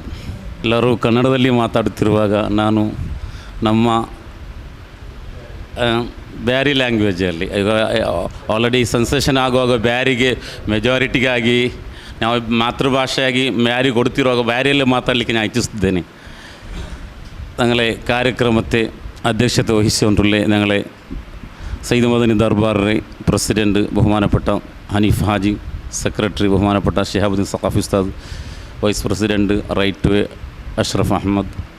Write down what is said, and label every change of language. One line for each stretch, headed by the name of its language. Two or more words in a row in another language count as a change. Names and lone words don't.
Kannada: ಎಲ್ಲರೂ ಕನ್ನಡದಲ್ಲಿ ಮಾತಾಡುತ್ತಿರುವಾಗ ನಾನು ನಮ್ಮ ಬ್ಯಾರಿ ಲ್ಯಾಂಗ್ವೇಜಲ್ಲಿ ಈಗ
English: already sensation
Kannada: ಆಗುವಾಗ ಬ್ಯಾರಿಗೆ ಮೆಜಾರಿಟಿಗಾಗಿ ನಾವು ಮಾತೃಭಾಷೆಯಾಗಿ ಬ್ಯಾರಿ ಕೊಡ್ತಿರುವಾಗ ಬ್ಯಾರಿಯಲ್ಲೇ ಮಾತಾಡಲಿಕ್ಕೆ ನಾನು ಇಚ್ಛಿಸುತ್ತೇನೆ.
Malayalam: ഞങ്ങളെ കാര്യക്രമത്തെ അധ്യക്ഷത വഹിച്ചുകൊണ്ടുള്ള ഞങ്ങളെ സയ്യിദ് മദനി ദർബാറിലെ പ്രസിഡൻറ്റ് ബഹുമാനപ്പെട്ട ഹനീഫ് ഹാജി, സെക്രട്ടറി ബഹുമാനപ്പെട്ട ഷിഹാബുദ്ദീൻ സഖാഫി ഉസ്താദ്,
English: vice president
Malayalam: റൈറ്റ് വേ അഷ്റഫ് അഹമ്മദ്,